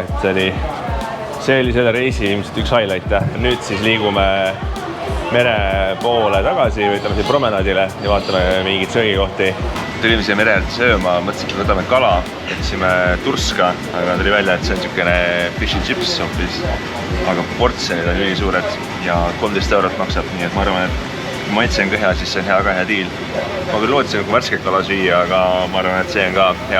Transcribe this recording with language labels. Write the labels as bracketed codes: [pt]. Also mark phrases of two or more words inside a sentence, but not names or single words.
[et] See oli selle reisi ilmselt üks highlight. Nüüd siis liigume mere poole tagasi või ütleme siin promenaadile ja vaatame mingit söögikohti. Tulime siia mere äärde sööma, mõtlesin, et võtame kala, võtsime turska, aga tuli välja, et see on niisugune [en] fish and chips [et] hoopis. Aga portsjonid on ülisuured ja 13 € maksab, nii et ma arvan, et kui maitse on ka hea, siis see on ka hea diil. Ma küll lootsin nagu värsket kala süüa, aga ma arvan, et see on ka hea.